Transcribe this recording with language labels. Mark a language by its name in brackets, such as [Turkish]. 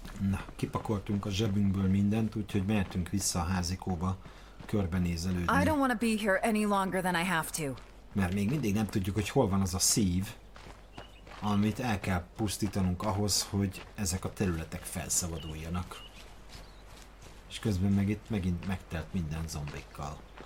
[Hungarian] Na, kipakoltunk a zsebünkből mindent, úgyhogy mehetünk vissza a házikóba körbenézelődni. [English] I don't want to be here any longer than I have to. [Hungarian] Mert még mindig nem tudjuk, hogy hol van az a szív, amit el kell pusztítanunk ahhoz, hogy ezek a területek felszabaduljanak. És közben meg itt megint megtelt minden zombikkal.